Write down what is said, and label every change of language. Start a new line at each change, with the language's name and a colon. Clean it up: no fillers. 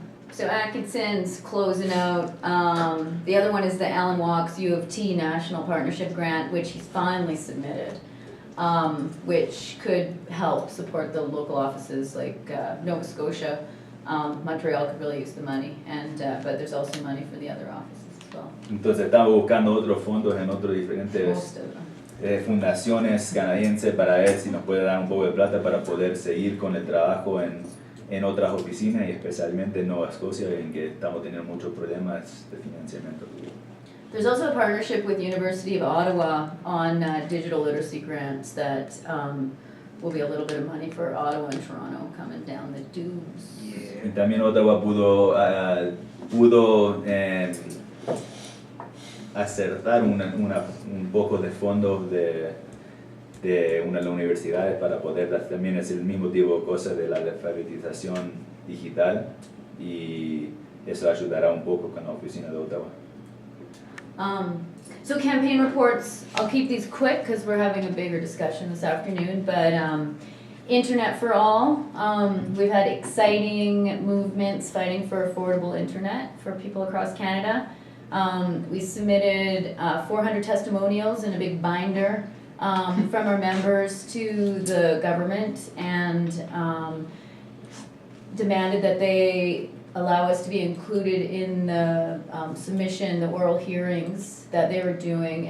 English: So Atkinson's closing out. The other one is the Alan Walks U of T National Partnership Grant, which he's finally submitted, which could help support the local offices like Nova Scotia. Montreal could really use the money, but there's also money for the other offices as well.
Spanish: Entonces estamos buscando otros fondos en otros diferentes
English: Most of them.
Spanish: fundaciones canadienses para ver si nos puede dar un poco de plata para poder seguir con el trabajo en otras oficinas y especialmente en Nova Scotia, en que estamos teniendo muchos problemas de financiamiento.
English: There's also a partnership with University of Ottawa on digital literacy grants that will be a little bit of money for Ottawa and Toronto coming down the tubes.
Spanish: Y también Ottawa pudo acertar un poco de fondos de una de las universidades para poder también hacer el mismo tipo de cosas de la alfabetización digital, y eso ayudará un poco con la oficina de Ottawa.
English: So campaign reports, I'll keep these quick because we're having a bigger discussion this afternoon, but Internet for All, we've had exciting movements fighting for affordable internet for people across Canada. We submitted 400 testimonials in a big binder from our members to the government, and demanded that they allow us to be included in the submission, the oral hearings that they were doing.